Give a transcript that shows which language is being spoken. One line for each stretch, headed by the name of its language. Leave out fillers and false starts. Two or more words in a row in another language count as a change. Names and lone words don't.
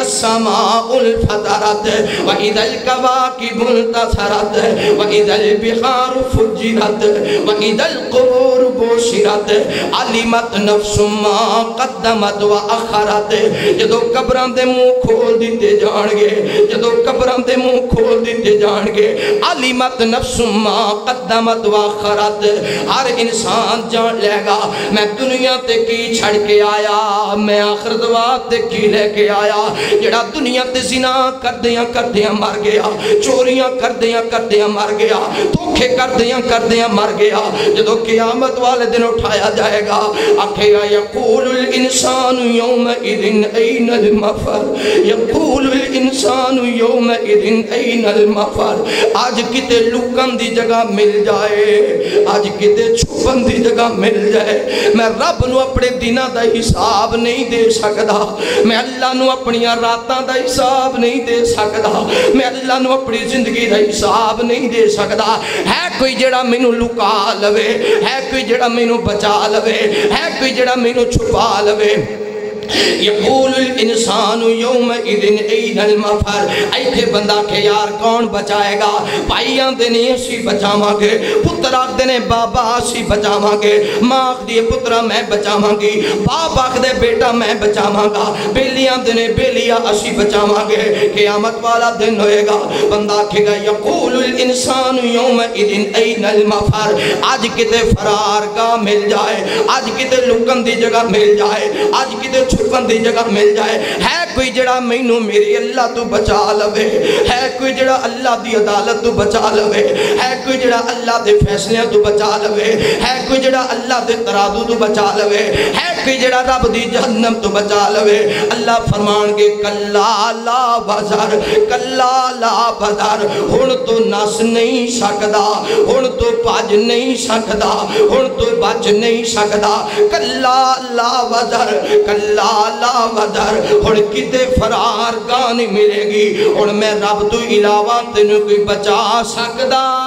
Arabic: السَّمَاءُ انْفَطَرَتْ وَإِذَا الْكَوَاكِبُ انْتَثَرَتْ وَإِذَا الْبِحَارُ فُجِّرَتْ وَإِذَا الْقُبُورُ بُعْثِرَتْ عَلِمَتْ نَفْسٌ مَا قَدَّمَتْ وَأَخَّرَتْ
Punjabi: جدو قبران دے منہ کھول دیتے جان گے جدو قبران دے منہ کھول دیتے جان گے
Arabic: علیمت نفس ما قدمت وآخرت
Punjabi: ہر انسان جان لے گا میں دنیا تے کی چھڑ کے آیا میں آخرت وقت کی لے کے آیا جڑا دنیا تے زنا کردیاں مر گیا چوریاں کردیاں مر گیا دھوکے کردیاں مر گیا جدو قیامت والے دن اٹھایا جائے گا. آکھے گا
Arabic: یقول الانسان یومئذ این المفر, یقول الانسان یومئذ این المفر.
Punjabi: آج کتے لکن دی جگہ مل جائے, آج کتے چھپن دی جگہ مل جائے. میں رب نو اپنے دینہ دا حساب نہیں دے سکدا, میں اللہ نو اپنی راتاں دا حساب نہیں دے سکدا, میں اللہ نو اپنی زندگی دا حساب نہیں دے سکدا. ہے کوئی جڑا مینوں لکا لوے, ہے کوئی جڑا مینوں بچا لوے, ہے کوئی جڑا مینوں چھپا لوے.
Arabic: یقول الانسان یومئذ این المفر.
Punjabi: ایتھے بندہ کہ یار کون بچائے گا؟ بھائی آندے نے اسی بچاواں گے, پتر آکھدے نے بابا اسی بچاواں گے, ماں آکھدی پترا میں بچاواں گی, باپ آکھدے بیٹا میں بچاواں گا, بیلی آندے نے بیلیا اسی بچاواں گے. قیامت والا دن ہوئے گا, بندہ آکھے گا
Arabic: یقول الانسان یومئذ این المفر.
Punjabi: آج کتے فرار گاہ مل جائے, آج کتے لکن دی جگہ مل جائے, آج کتے چھپن دی جگہ مل جائے. ہے کوئی جڑا مینوں میری اللہ تو بچا لوے, ہے کوئی جڑا اللہ دی عدالت تو بچا لوے, ہے کوئی جڑا اللہ دے فیصلے تو بچا لوے, ہے کوئی جڑا اللہ دے ترادو تو بچا لوے, ہے کوئی جڑا رب دی جہنم تو بچا لوے. اللہ فرمان گے
Arabic: کلا لا وزر, کلا لا وزر.
Punjabi: ہن تو نس نہیں سکدا, ہن تو بھج نہیں سکدا, ہن تو بچ نہیں سکدا.
Arabic: کلا لا وزر, کلا لا وزر.
Punjabi: ہن کتے فرار گاہ نہیں ملے گی, ہن میں رب تو علاوہ تینوں کوئی بچا سکدا.